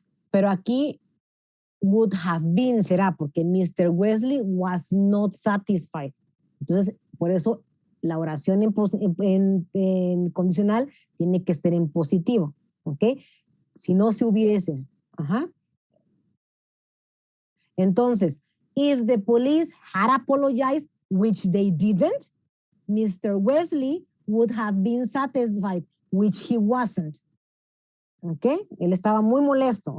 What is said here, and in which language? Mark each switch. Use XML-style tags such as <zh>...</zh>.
<es>Pero aquí would have been será porque Mr.</es> <en>Wesley was not satisfied.</en> <es>Entonces, por eso la oración en condicional tiene que estar en positivo, ¿ok? Si no se hubiese. Ajá. Entonces,</es> <en>if the police had apologized, which they didn't, Mr. Wesley would have been satisfied, which he wasn't.</en> <es>Okay, él estaba muy molesto.</es>